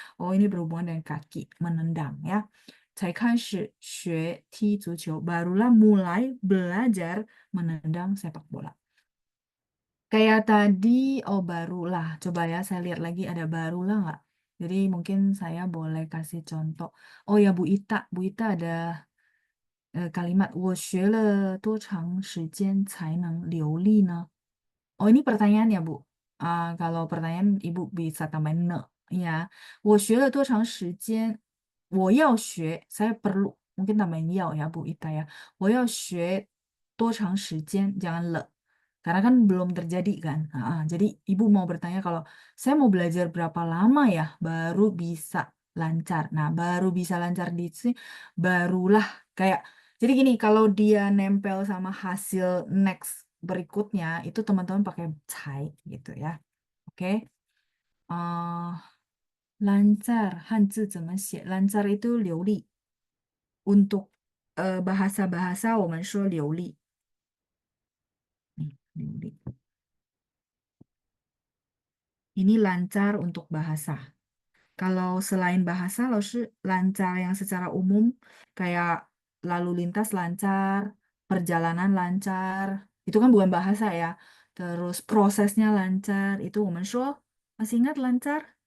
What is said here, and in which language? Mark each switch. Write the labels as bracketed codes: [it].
[id] Oh ini berhubungan dengan kaki, menendang ya. [zh] 才开始学踢足球, [id] barulah mulai belajar menendang sepak bola. Kayak tadi, oh barulah. Coba ya, saya lihat lagi ada barulah nggak? Jadi mungkin saya boleh kasih contoh. Oh ya, Bu Ita. Bu Ita ada kalimat [zh] 我学了多长时间才能流利呢? [id] Oh ini pertanyaan ya Bu. Kalau pertanyaan Ibu bisa tambahin ne. Ya, [zh] 我学了多长时间?我要学, [id] saya mungkin tambahin yao ya Bu Ita ya. [zh] 我要学多长时间, [id] jangan le. Karena kan belum terjadi kan. Jadi Ibu mau bertanya kalau saya mau belajar berapa lama ya baru bisa lancar. Nah, baru bisa lancar di sini barulah kayak jadi gini, kalau dia nempel sama hasil next berikutnya, itu teman-teman pakai cai gitu ya. Oke. Eh, lancar, Hanzi [zh] 怎么写? [id] Lancar itu 流利. Untuk bahasa-bahasa, [zh] 我们说流利. [id] Nih, 流利. Ini lancar untuk bahasa. Kalau selain bahasa, lo lancar yang secara umum, kayak lalu lintas lancar, perjalanan lancar, itu kan bukan bahasa ya. Terus prosesnya lancar, itu [zh] 我们说, [id] masih ingat lancar?